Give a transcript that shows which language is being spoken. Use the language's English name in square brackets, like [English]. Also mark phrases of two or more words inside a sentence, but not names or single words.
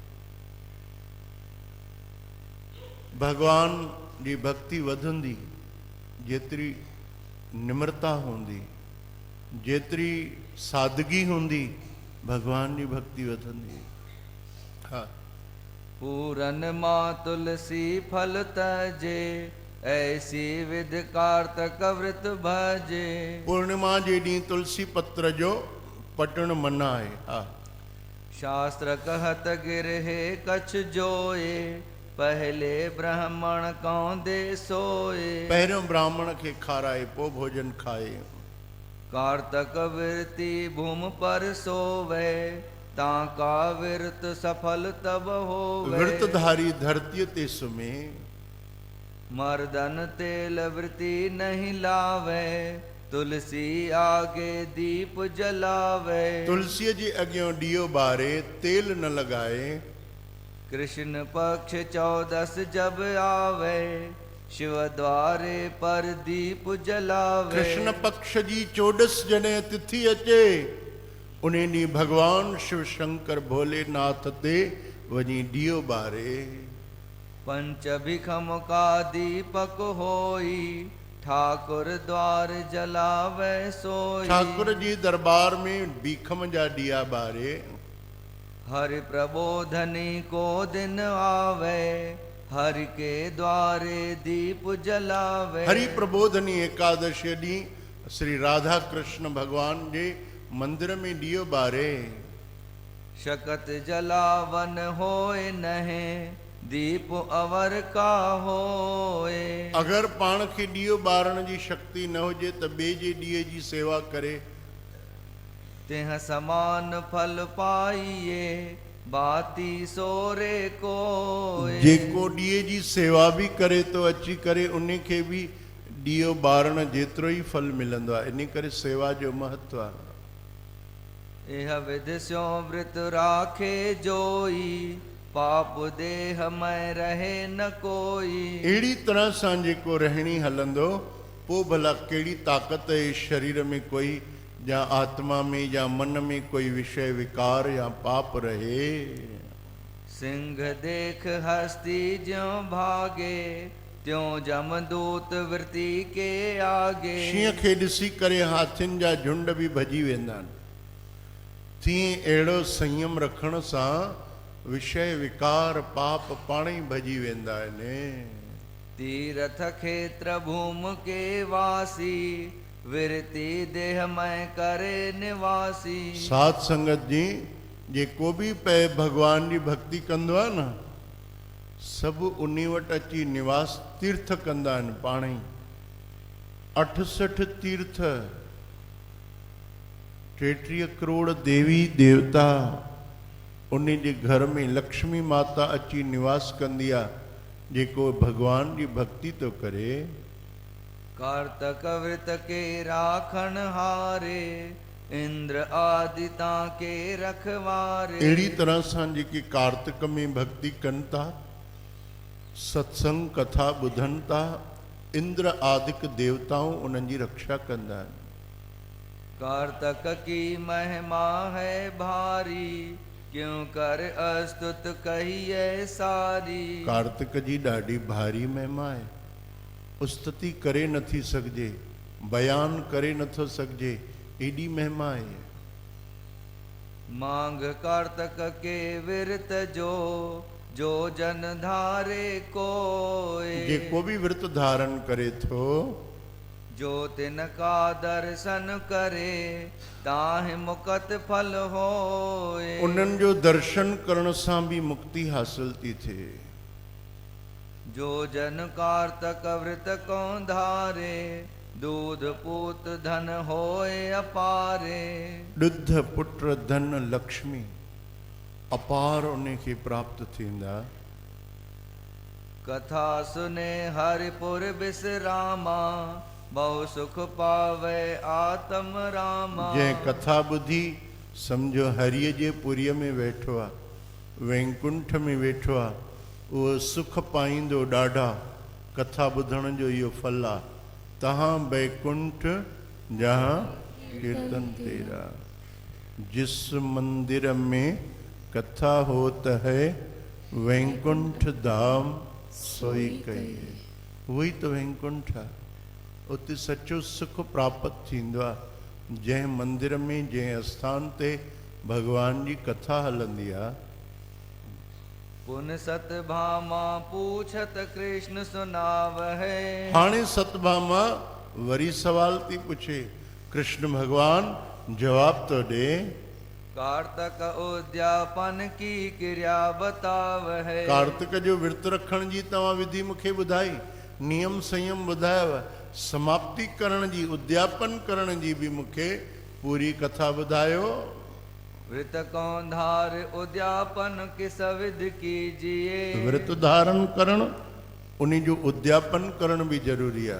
[Sindhi] भगवान जी भक्ति वधंदी जेतिरी निम्रता हूंदी, जेतिरी सादगी हूंदी, भगवान जी भक्ति वधंदी। हा। [Hindi] पूरन मां तुलसी फल तजे, ऐसी विध कार्तक व्रत भजे। [Sindhi] पूर्णिमा जे ॾींहुं तुलसी पत्र जो पटण मना आहे। हा। [Hindi] शास्त्र कहत गिरहे कछ जोए, पहले ब्राह्मण कौंदे सोए। [Sindhi] पहिरियों ब्राह्मण खे खाराए पोइ भोजन खाए। [Hindi] कार्तक विरति भूमि पर सोवे, ताका विरत सफल तब होवे। [Sindhi] विरतधारी धरतीअ ते सुम्हे। [Hindi] मर्दन तेल वृति नहीं लावे, तुलसी आगे दीप जलावे। [Sindhi] तुलसीअ जे अॻियां ॾीओ ॿारे, तेल न लॻाए। [Hindi] कृष्ण पक्ष 14 जब आवे, शिव द्वारे पर दीप जलावे। [Sindhi] कृष्ण पक्ष जी 14 जॾहिं तिथि अचे, उन ॾींहुं भगवान शिव शंकर भोलेनाथ ते वञी ॾीओ ॿारे। [Hindi] पंच भिखम का दीपक होई, ठाकुर द्वार जलावे सोई। [Sindhi] ठाकुर जी दरबार में भीखम जा ॾीआ ॿारे। [Hindi] हरि प्रबोधनी को दिन आवे, हरि के द्वारे दीप जलावे। [Sindhi] हरि प्रबोधनी एकादशी ॾींहुं श्री राधा कृष्ण भगवान जे मंदिर में ॾीओ ॿारे। [Hindi] शकत जलावन होए नहे, दीप अवर का होए। [Sindhi] अगर पाण खे ॾीओ ॿारण जी शक्ति न हुजे त ॿिए जे ॾीए जी सेवा करे। [Hindi] तेह समान फल पाइए, बाती सोरे कोए। [Sindhi] जेको ॾीए जी सेवा बि करे तो अची करे, उन खे बि ॾीओ ॿारण जेतिरो ई फल मिलंदो आहे। इन करे सेवा जो महत्व आहे। [Hindi] एह विध स्यो व्रत राखे जोई, पाप देह में रहे न कोई। [Sindhi] अहिड़ी तरह सां जेको रहणी हलंदो, पोइ भला कहिड़ी ताक़त आहे शरीर में कोई या आत्मा में या मन में कोई विषय विकार या पाप रहे। [Hindi] सिंह देख हस्ती ज्यों भागे, त्यों जमदूत वृत्ति के आगे। [Sindhi] शींहं खे ॾिसी करे हाथियुनि जा झुंड बि भॼी वेंदा आहिनि। तीअं अहिड़ो संयम रखण सां विषय विकार पाप पाण ई भॼी वेंदा आहिनि। [Hindi] तीर्थ क्षेत्र भूमि के वासी, विरति देह में करे निवासी। [Sindhi] साध संगत जी जेको बि पे भगवान जी भक्ति कंदो आहे न, सभु उन वटि अची निवास तीर्थ कंदा आहिनि पाण ई। 68 तीर्थ, 33 करोड़ देवी देवता, उन जे घर में लक्ष्मी माता अची निवास कंदी आहे जेको भगवान जी भक्ति तो करे। [Hindi] कार्तक व्रत के राखण हारे, इंद्र आदिता के रखवारे। [Sindhi] अहिड़ी तरह सां जेके कार्तिक में भक्ति कनि था, सत्संग कथा ॿुधनि था, इंद्र आदिक देवताऊं उन्हनि जी रक्षा कंदा आहिनि। [Hindi] कार्तक की महिमा है भारी, क्यों कर अस्तुत कहिए सारी। [Sindhi] कार्तिक जी ॾाढी भारी महिमा आहे। उस्तति करे नथी सघिजे, बयान करे नथो सघिजे, एॾी महिमा आहे। [Hindi] मांग कार्तक के विरत जो जन धारे कोय। [Sindhi] जेको भी विरत धारण करे थो, [Hindi] जो तिनका दर्शन करे ताहि मुकत फल होए। [Sindhi] उन्हनि जो दर्शन करण सां भी मुक्ति हासिल थी थिए। [Hindi] जो जन कार्तक व्रत को धारे दूध पूत धन होए अपारे। [Sindhi] ॾुध पुत्र धन लक्ष्मी अपार उनखे प्राप्त थींदा। [Hindi] कथा सुने हरिपुर विश्रामा बहु सुख पावे आत्म रामा। [Sindhi] जंहिं कथा ॿुधी सम्झो हरिअ जे पुरीअ में वेठो आहे, वैकुंठ में वेठो आहे, उहो सुख पाईंदो ॾाढा। कथा ॿुधण जो इहो फल आहे। [Hindi] तहां वैकुंठ जहाँ कीर्तन तेरा। जिस मंदिर में कथा होत है वैकुंठ धाम सोई कहिए। [Sindhi] उहो ई त वैकुंठ आहे। उते सचो सुख प्राप्त थींदो आहे। जंहिं मंदिर में, जंहिं स्थान ते भगवान जी कथा हलंदी आहे। [Hindi] पुन सतभामा पूछत कृष्ण सुनावहे। [Sindhi] हाणे सतभामा वरी सवाल थी पुछे, कृष्ण भगवान जवाब तो ॾे। [Hindi] कार्तक उद्यापन की क्रिया बतावहे। [Sindhi] कार्तिक जो विर्त रखण जी तव्हां विधि मूंखे ॿुधाई, नियम संयम ॿुधायव, समाप्ति करण जी, उद्यापन करण जी भी मूंखे पूरी कथा ॿुधायो। [Hindi] व्रत को धार उद्यापन किस विधि कीजिए। [Sindhi] व्रत धारण करण, उन जो उद्यापन करण भी जरूरी आहे।